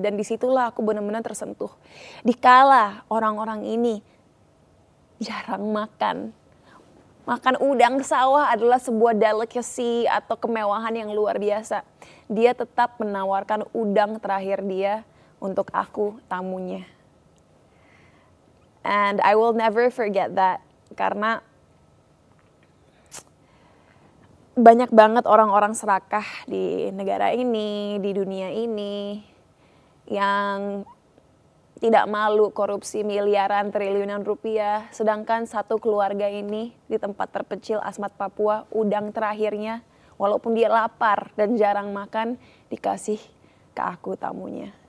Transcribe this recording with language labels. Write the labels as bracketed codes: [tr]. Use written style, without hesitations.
[id] Dan disitulah aku benar-benar tersentuh. Dikala orang-orang ini jarang makan. Makan udang sawah adalah sebuah delicacy atau kemewahan yang luar biasa. Dia tetap menawarkan udang terakhir dia untuk aku, tamunya. [en] And I will never forget that. [id] Karena banyak banget orang-orang serakah di negara ini, di dunia ini, yang tidak malu korupsi miliaran triliunan rupiah, sedangkan satu keluarga ini di tempat terpencil Asmat Papua, udang terakhirnya walaupun dia lapar dan jarang makan dikasih ke aku, tamunya.